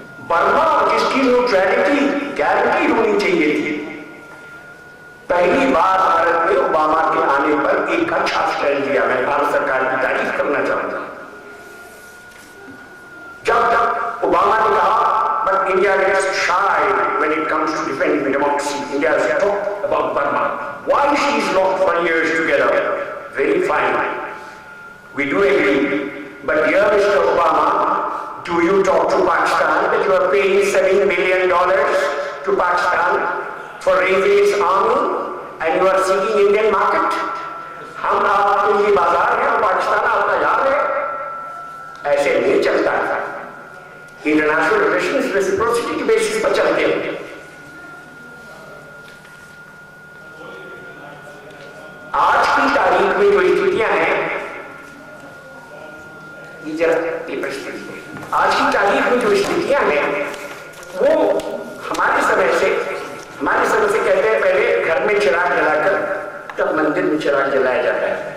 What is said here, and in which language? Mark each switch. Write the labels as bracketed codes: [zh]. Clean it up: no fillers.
[hi] Burma जिसकी neutrality guarantee होनी चाहिए थी, पहली बार भारत में ओबामा के आने पर एक अच्छा स्टैंड लिया। मैं भारत सरकार की तारीफ करना चाहूंगा। जब तक ओबामा ने कहा [en] But India gets shy when it comes to defending democracy, India has talked about Burma. Why she is locked for years together? Very fine. We do agree. But here, Mr. Obama, do you talk to Pakistan that you are paying $7 billion to Pakistan for raising its army and you are seeking Indian market? [hi] हम आपके लिए बाजार है, पाकिस्तान आपका यार है। ऐसे नहीं चलता था। इंटरनेशनल रिलेशंस रेसिप्रोसिटी के बेसिस पर चलते हैं। आज की तारीख में जो स्थितियां हैं, ये जरा आज की तारीख में जो स्थितियां हैं वो हमारे समय से कहते हैं पहले घर में चिराग जलाकर तब मंदिर में चिराग जलाया जाता है।